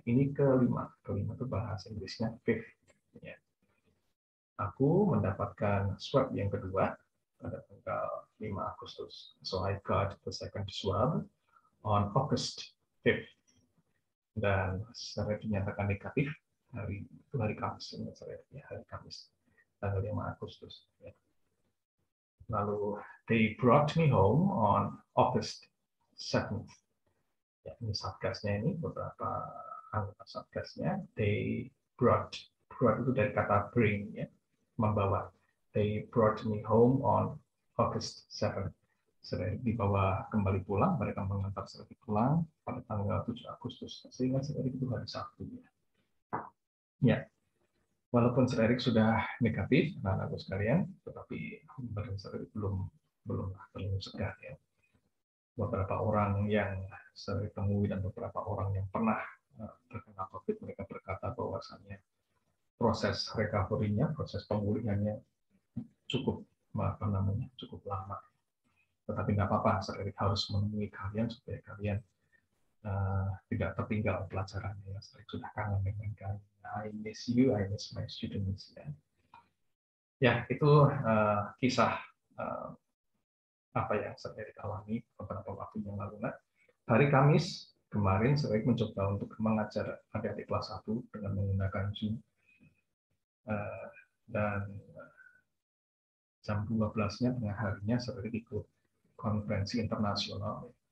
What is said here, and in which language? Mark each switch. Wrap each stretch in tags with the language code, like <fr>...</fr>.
<id>Ini kelima itu bahasa Inggrisnya 5th ya. Aku mendapatkan swab yang kedua pada tanggal 5 Agustus.</id> <en>So I got the second swab on August 5th.</en> <id>Dan saya dinyatakan negatif hari Kamis, ya, hari Kamis tanggal 5 Agustus. Ya. Lalu</id> <en>they brought me home on August 7th.</en> <id>Ya, ini satgasnya ini beberapa anggota satgasnya.</id> <en>They brought</en> <id>itu dari kata bring ya, membawa.</id> <en>They brought me home on August 7th.</en> <id>Saya dibawa kembali pulang, mereka mengantar saya pulang pada tanggal 7 Agustus. Sehingga saya itu hari Sabtu. Ya, walaupun Sir Erik sudah negatif, anak-anakku sekalian, tetapi badan Sir Erik belum segar ya. Beberapa orang yang saya temui dan beberapa orang yang pernah terkena COVID, mereka berkata bahwasannya proses recovery-nya, proses pemulihannya cukup lama. Tetapi nggak apa-apa, Sir Erik harus menemui kalian supaya kalian tidak tertinggal pelajarannya. Ya. Sir Erik sudah kangen dengan kalian.</id> <en>I miss you, I miss my students.</en> <id>Ya, itu kisah apa yang Sir Erik alami beberapa waktu yang lalu. Nah, hari Kamis kemarin Sir Erik mencoba untuk mengajar adik-adik kelas 1 dengan menggunakan Zoom. Dan jam 12-nya tengah harinya Sir Erik ikut konferensi internasional.</id>